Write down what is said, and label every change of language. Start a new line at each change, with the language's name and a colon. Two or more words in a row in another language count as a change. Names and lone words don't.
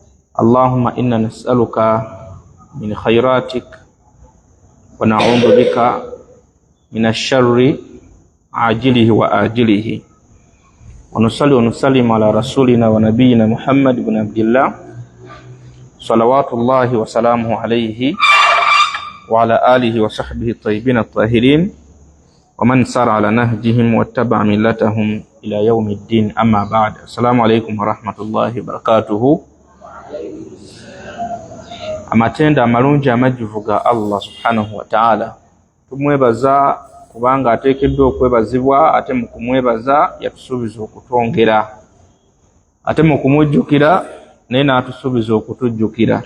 Arabic: اللهم إنا نسألك من خيراتك ونعوذ بك من الشر عاجله وآجله ونصلي ونسلم على رسولنا ونبينا محمد بن عبد الله صلوات الله وسلامه عليه وعلى آله وصحبه الطيبين الطاهرين ومن سار على نهجهم واتبع ملتهم إلى يوم الدين. أما بعد، السلام عليكم ورحمة الله وبركاته.
Ganda: Amatenda amalungi amajjuvu ga Allah
Arabic: سبحانه وتعالى,
Ganda: tumwebaza kubanga ateekeddwa okwebazibwa, ate mu kumwebaza yatusuubiza okutwongera, ate mu kumujjukira naye n'atusuubiza okutujjukira.